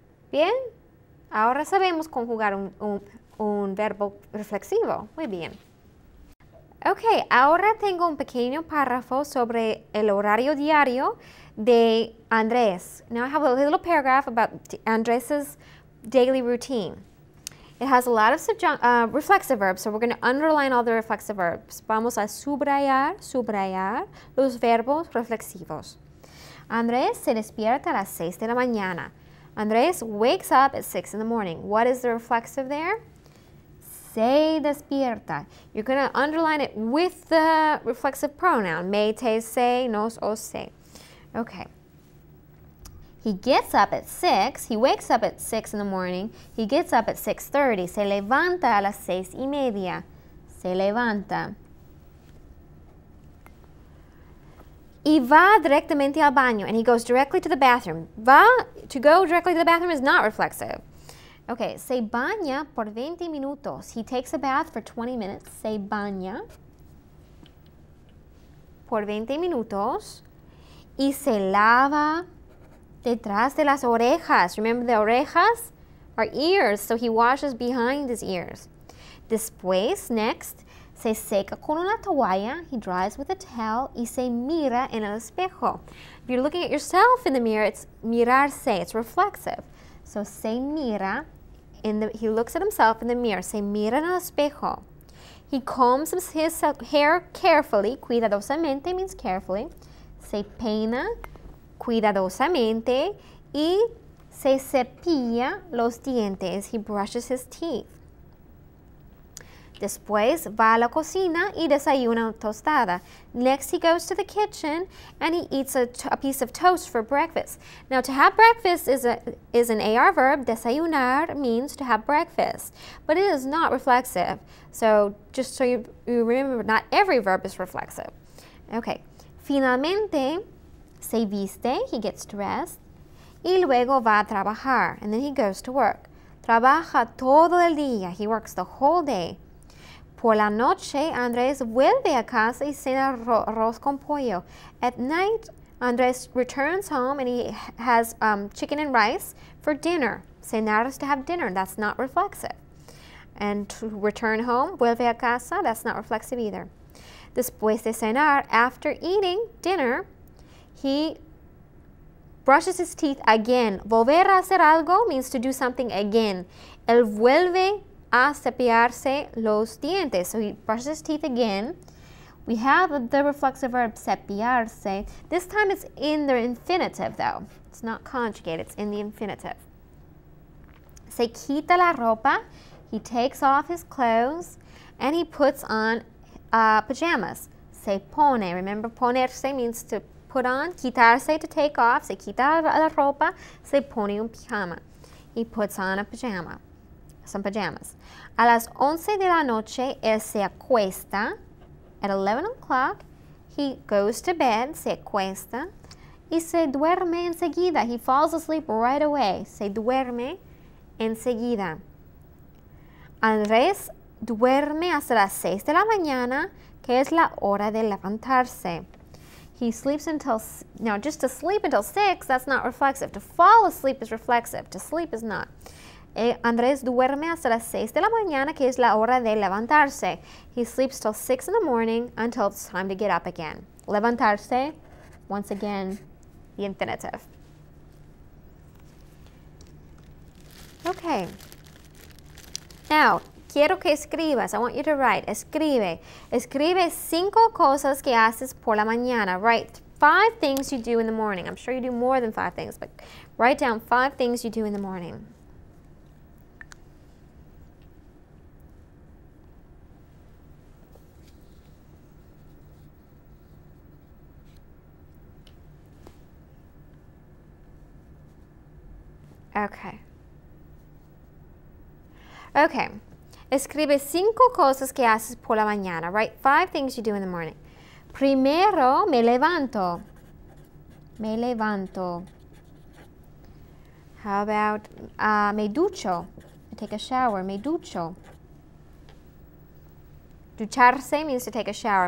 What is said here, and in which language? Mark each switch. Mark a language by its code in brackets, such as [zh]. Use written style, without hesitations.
[es] Bien, ahora sabemos conjugar un verbo reflexivo. Muy bien. Ok, ahora tengo un pequeño párrafo sobre el horario diario de Andrés. [en] Now I have a little paragraph about Andrés's daily routine. It has a lot of reflexive verbs, so we're going to underline all the reflexive verbs. [es] Vamos a subrayar los verbos reflexivos. Andrés se despierta a las 6 de la mañana. [en] Andrés wakes up at 6 in the morning. What is the reflexive there? [es] Se despierta. [en] You're going to underline it with the reflexive pronoun. [es] Me, te, se, nos, os, se. [en] Okay. He gets up at 6. He wakes up at 6 in the morning. He gets up at 6:30. [es] Se levanta a las 6:30. Se levanta. Y va directamente al baño, [en] and he goes directly to the bathroom. To go directly to the bathroom is not reflexive. [es] Okay, se baña por 20 minutos. [en] He takes a bath for 20 minutes. [es] Se baña por 20 minutos. Y se lava detrás de las orejas. [en] Remember, the orejas are ears, so he washes behind his ears. [es] Después, [en] next, [es] se seca con una toalla, [en] he dries with a towel, [es] y se mira en el espejo. [en] If you're looking at yourself in the mirror, it's mirarse, it's reflexive. So [es] se mira, [en] he looks at himself in the mirror, [es] se mira en el espejo. [en] He combs his hair carefully, cuidadosamente means carefully. [es] Se peina cuidadosamente, y se cepilla los dientes, [en] he brushes his teeth. [es] Después va a la cocina y desayuna tostada. [en] Next, he goes to the kitchen and he eats a piece of toast for breakfast. Now, to have breakfast is an AR verb. Desayunar means to have breakfast, but it is not reflexive. So, just so you remember, not every verb is reflexive. [es] Okay. Finalmente, se viste, [en] he gets dressed, [es] y luego va a trabajar, [en] and then he goes to work. [es] Trabaja todo el día. [en] He works the whole day. [es] Por la noche, Andrés vuelve a casa y cena arroz con pollo. [en] At night, Andrés returns home and he has chicken and rice for dinner. Cenar is to have dinner. That's not reflexive. And to return home, [es] vuelve a casa, [en] that's not reflexive either. [es] Después de cenar, [en] after eating dinner, he brushes his teeth again. [es] Volver a hacer algo [en] means to do something again. [es] Él vuelve a cepillarse los dientes. [en] So he brushes his teeth again. We have the reflexive verb cepillarse. This time it's in the infinitive though. It's not conjugate, it's in the infinitive. [es] Se quita la ropa. [en] He takes off his clothes and he puts on pajamas. [es] Se pone. [en] Remember, ponerse means to put on. [es] Quitarse, [en] to take off. [es] Se quita la ropa. Se pone un pijama. [en] He puts on a pajama. Some pajamas. [es] A las 11 de la noche, él se acuesta. [en] At 11 o'clock, he goes to bed, [es] se acuesta, y se duerme enseguida. [en] He falls asleep right away. [es] Se duerme enseguida. Andrés duerme hasta las 6 de la mañana, que es la hora de levantarse. [en] He sleeps until, now just to sleep until 6, that's not reflexive. To fall asleep is reflexive. To sleep is not. [es] Andrés duerme hasta las 6 de la mañana, que es la hora de levantarse. [en] He sleeps till 6 in the morning until it's time to get up again. Levantarse, once again, the infinitive. Okay. Now, [es] quiero que escribas. [en] I want you to write. [es] Escribe. Escribe 5 cosas que haces por la mañana. [en] Write 5 things you do in the morning. I'm sure you do more than 5 things, but write down 5 things you do in the morning. Okay. Okay. [es] Escribe 5 cosas que haces por la mañana. [en] Write 5 things you do in the morning. [es] Primero, me levanto. Me levanto. [en] How about [es] me ducho? [en] I take a shower. [es] Me ducho. [en] Ducharse means to take a shower.